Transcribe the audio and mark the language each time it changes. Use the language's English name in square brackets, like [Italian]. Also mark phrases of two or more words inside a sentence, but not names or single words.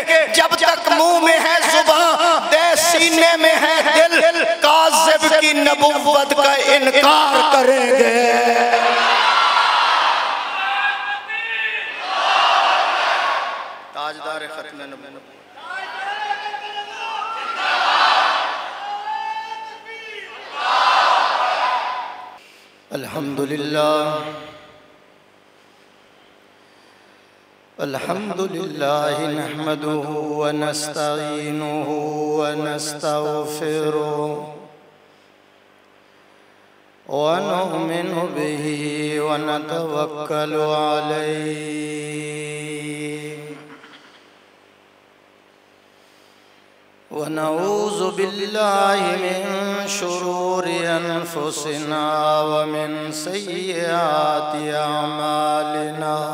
[Urdu] جب تک منہ میں ہے زبان، دے سینے میں ہے دل، کاذب کی نبوت کا انکار کریں گے. تاجدار ختم نبوت. [Arabic] الحمد لله الحمد لله نحمده ونستعينه ونستغفره ونؤمن به ونتوكل عليه ونعوذ بالله من شرور أنفسنا ومن سيئات أعمالنا.